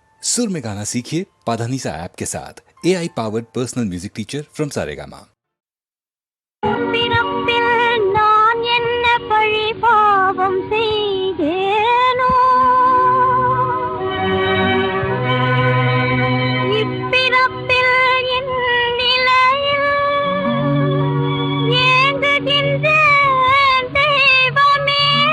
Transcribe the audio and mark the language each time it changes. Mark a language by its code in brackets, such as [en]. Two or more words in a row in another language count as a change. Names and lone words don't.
[hi] सुर में गाना सीखिए पाधानीसा ऐप के साथ। [en] AI powered personal music teacher from [hi] सारेगामा। [ta] நான் என்ன பழி பாவம் செய்தேனோ, இப்பிறப்பில் என் நிலையில் ஏங்குகின்றேன் தெய்வமே.